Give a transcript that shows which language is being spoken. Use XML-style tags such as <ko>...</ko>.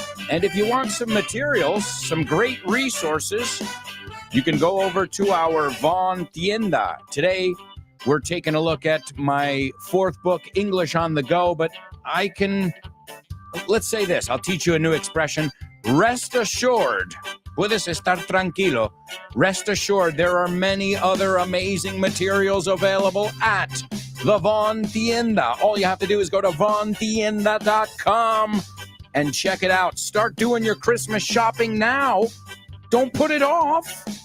<en>And if you want some materials, some great resources, you can go over to our Vaughn Tienda. Today, we're taking a look at my fourth book, English on the Go, but let's say this, I'll teach you a new expression. Rest assured,</en> <es>puedes estar tranquilo.</es> <en>Rest assured, there are many other amazing materials available at the Vaughn Tienda. All you have to do is go to vaughntienda.com and check it out. Start doing your Christmas shopping now. Don't put it off.</en>